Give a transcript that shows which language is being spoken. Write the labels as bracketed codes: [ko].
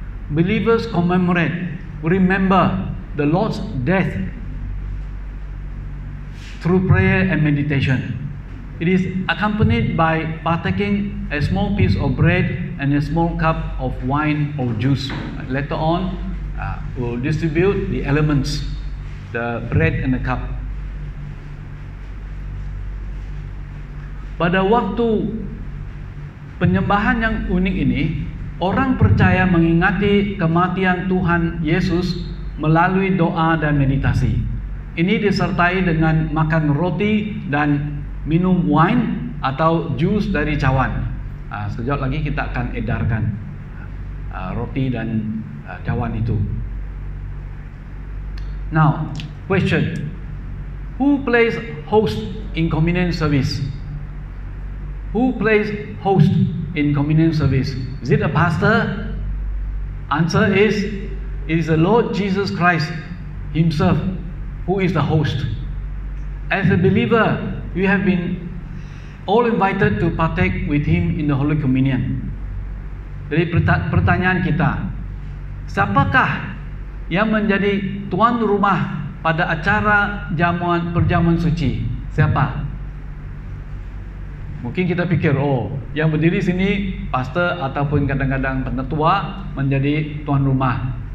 [en] Believers commemorate, remember the Lord's death through prayer and meditation. It is accompanied by partaking a small piece of bread and a small cup of wine or juice. Later on, we'll distribute the elements, the bread and the cup. [id] Pada waktu penyembahan yang unik ini, orang percaya mengingati kematian Tuhan Yesus melalui doa dan meditasi. Ini disertai dengan makan roti dan minum wine atau jus dari cawan. Sekejap lagi kita akan edarkan roti dan cawan itu. [en] Now, question: who plays host in communion service? Who plays host in communion service? Is it a pastor? Answer is, it is the Lord Jesus Christ Himself who is the host. As a believer, we have been all invited to partake with Him in the Holy Communion. [id] Jadi pertanyaan kita, siapakah yang menjadi tuan rumah pada acara perjamuan suci? Siapa? Mungkin kita pikir, yang berdiri sini pastor ataupun kadang-kadang penetua menjadi tuan rumah.